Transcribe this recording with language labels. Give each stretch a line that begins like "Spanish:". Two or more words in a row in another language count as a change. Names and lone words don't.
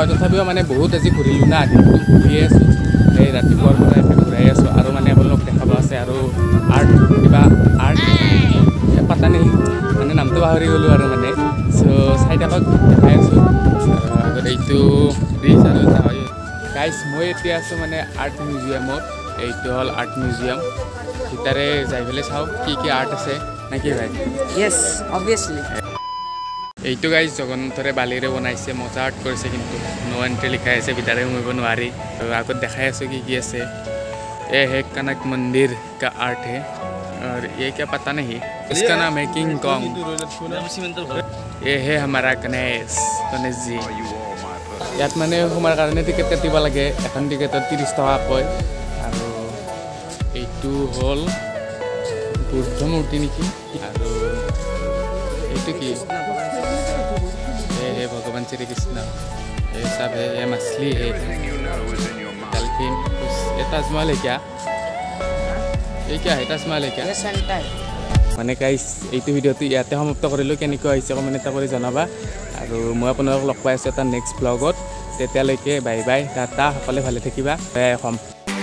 Assamese: তথাপিও মানে বহুত আজি ঘূৰিলোঁ না দিনটো ঘূৰিয়ে আছোঁ এই ৰাতিপুৱাৰ পৰা এতিয়া ঘূৰাই আছোঁ আৰু মানে আপোনালোক দেখাব আছে আৰু কিবা আৰ্ট পাতা নেই মানে নামটো পাহৰি গ'লোঁ আৰু মানে চ' চাই থাকক দেখাই আছোঁ আগত এইটো ব্ৰিজ আৰু এটা হয় গাইছ মই এতিয়া আছোঁ মানে
English: art museumত
Assamese: এইটো হ'ল
English: art museum
Assamese: ভিতৰে যাই পেলাই চাওঁ কি আৰ্ট আছে নে কি ভাই
English: yes obviously
Assamese: এইটো গাইছ জগন্নাথৰে বালিৰে বনাইছে মজা আৰ্ট কৰিছে কিন্তু
English: no entry
Assamese: লিখাই আছে ভিতৰে সোমাব নোৱাৰি তো আগত দেখাই আছোঁ কি আছে
Hindi: ये है कनक मंदिर का आर्ट है और ये क्या पता नहीं इसका नाम है किंग कॉन्ग ये है हमारा गणेश जी
Assamese: ইয়াত মানে সোমাৰ কাৰণে টিকেট কাটিব লাগে এখন টিকেটত 30 টকাকৈ আৰু এইটো হ'ল বুদ্ধ মূৰ্তি নেকি আৰু এইটো কি
Hindi: ये भगवान श्री कृष्ण ये सब है ये मछली है डॉल्फिन ये ताजमहल है क्या है ताजमहल है क्या
Assamese: মানে গাইছ এইটো ভিডিঅ'টো ইয়াতে সমাপ্ত কৰিলোঁ কেনেকুৱা হৈছে কমেণ্ট এটা কৰি জনাবা আৰু মই আপোনালোকক লগ পাই আছোঁ এটা
English: next vlogত
Assamese: তেতিয়ালৈকে
English: bye bye
Assamese: টাটা সকলোৱে ভালে থাকিবা অসম